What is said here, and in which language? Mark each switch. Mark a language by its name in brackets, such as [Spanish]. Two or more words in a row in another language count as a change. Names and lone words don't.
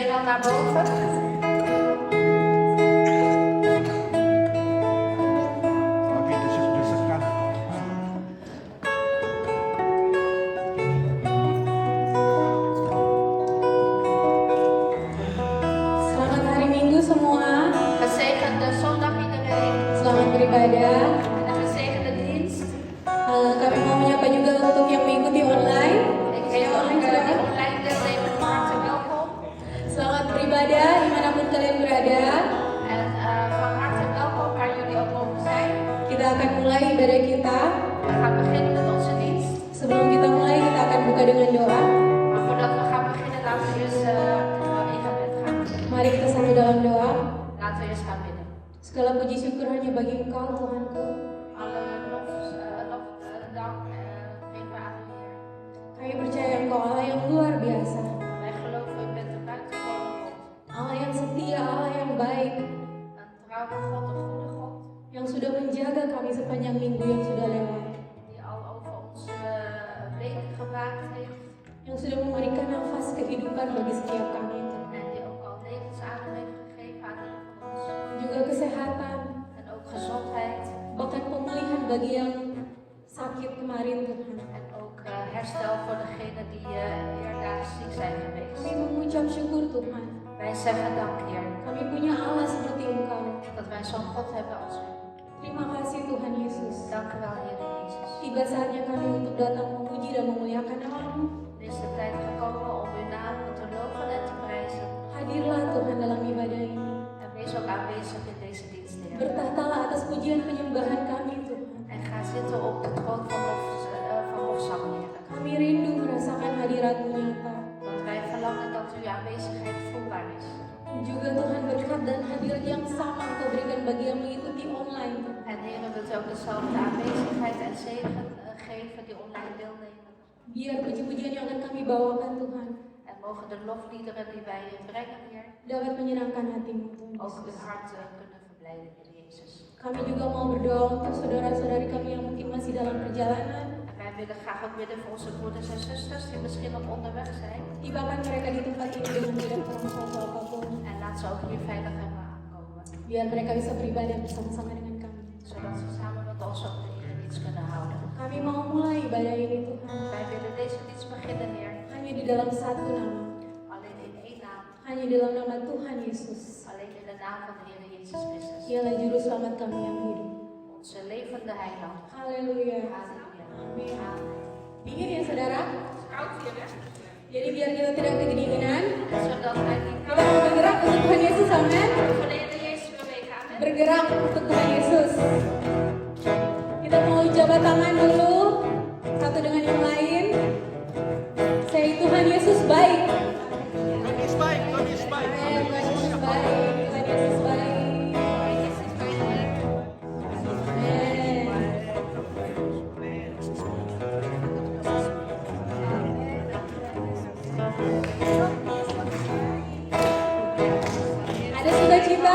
[Dutch] naar boven. [Indonesian] Makin desek-desekan. Selamat hari Minggu semua. [Dutch] Gezegende zondag iedereen. [Indonesian] Selamat beribadah. [Dutch] En een gezegende dienst. [Indonesian] Kami mau menyapa juga untuk yang mengikuti online. [Dutch] Ik heet ook die online deelnemers van harte welkom. [Indonesian] Selamat beribadah dimanapun kalian berada. [Dutch] En van harte welkom waar jullie ook mogen zijn. [Indonesian] Kita akan mulai ibadah kita. [Dutch] We gaan beginnen met onze dienst. [Indonesian] Sebelum kita mulai, kita akan buka dengan doa. [Dutch] Maar voordat we gaan beginnen, laten we eerst in gebed gaan. [Indonesian] Mari kita satu dalam doa. [Dutch] Laten we eerst gaan bidden. [Indonesian] Segala puji syukur hanya bagi Engkau, Tuhanku. [Dutch] Alle lof, dank geven we aan u, Heer. [Indonesian] Kami percaya Engkau Allah yang luar biasa. [Dutch] Wij geloven u bent een buitengewone God. [Indonesian] Allah yang setia, Allah yang baik. [Dutch] Een trouwe God, een goede God. [Indonesian] Yang sudah menjaga kami sepanjang minggu yang sudah lewat. [Dutch] Die al over ons weken gewaakt heeft. [Indonesian] Yang sudah memberikan nafas kehidupan bagi setiap kami. [Dutch] En die ook al levensadem heeft gegeven aan ieder van ons. [Indonesian] Juga kesehatan, [Dutch] En ook gezondheid. [Indonesian] bahkan pemulihan bagi yang sakit kemarin Tuhan. [Dutch] En ook herstel voor degenen die eerder ziek zijn geweest. [Indonesian] Kami mengucap syukur Tuhan. [Dutch] Wij zeggen dank, Heer, [Indonesian] Kami punya Allah seperti Engkau. [Dutch] dat wij zo'n God hebben als u. [Indonesian] Terima kasih Tuhan Yesus. [Dutch] Dank u wel, Heer Jezus. [Indonesian] Tiba saatnya kami untuk datang memuji dan memuliakan nama-Mu. [Dutch] Er is de tijd gekomen om uw naam te loven en te prijzen. [Indonesian] Hadirlah Tuhan dalam ibadah ini. [Dutch] En wees ook aanwezig in deze dienst, Heer. [Indonesian] Bertahtalah atas pujian penyembahan kami Tuhan. [Dutch] En ga zitten op de troon van lofzang, Heer. [Indonesian] Kami rindu merasakan hadirat-Mu nyata. [Dutch] Want wij verlangen dat uw aanwezigheid voelbaar is. [Indonesian] Juga Tuhan berkat dan hadirat yang sama Engkau berikan bagi yang mengikuti online. [Dutch] En Heer, wilt u ook dezelfde aanwezigheid en zegen geven die online deelnemen. [Indonesian] Biar puji-pujian yang akan kami bawakan Tuhan [Dutch] En mogen de lofliederen die wij brengen, Heer, [Indonesian] dapat menyenangkan hatimu Tuhan [Dutch] ook uw [Indonesian] Yesus. [Dutch] hart kunnen verblijden, Heer Jezus. [Indonesian] Kami juga mau berdoa untuk saudara-saudari kami yang mungkin masih dalam perjalanan. [Dutch] En wij willen graag ook bidden voor onze broeders en zusters die misschien nog onderweg zijn. [Indonesian] Tibakan mereka di tempat ini dengan tidak kurang suatu apapun. [Dutch] En laat ze ook hier veilig hebben aankomen. [Indonesian] Biar mereka bisa beribadah bersama-sama dengan kami. [Dutch] Zodat ze samen met ons ook de eredienst kunnen houden. [Indonesian] Kami mau mulai ibadah ini Tuhan. [Dutch] Wij willen deze dienst beginnen, Heer. [Indonesian] Hanya di dalam satu nama. [Dutch] Alleen in één naam. [Indonesian] Hanya di dalam nama Tuhan Yesus. [Dutch] Alleen in de naam van de Heer Jezus Christus. [Indonesian] Dialah juru selamat kami yang hidup. [Dutch] Onze levende heiland. [Indonesian] Haleluya. [Dutch] Halleluja. [Indonesian] Amin. [Dutch] Amen. [Indonesian] Dingin ya saudara? [Dutch] Koud hier, hè? [Indonesian] Jadi biar kita tidak kedinginan, [Dutch] Zodat wij niet [Indonesian] kita mau bergerak untuk Tuhan Yesus, amin. [Dutch] voor de Heer Jezus bewegen. Amen. [Indonesian] Bergerak untuk Tuhan Yesus. Kita mau jabat tangan dulu satu dengan yang lain. Say Tuhan Yesus baik. [Dutch] God is baik, God is baik. [Indonesian] Amin. Tuhan Yesus baik. Tuhan Yesus baik. Ada sukacita?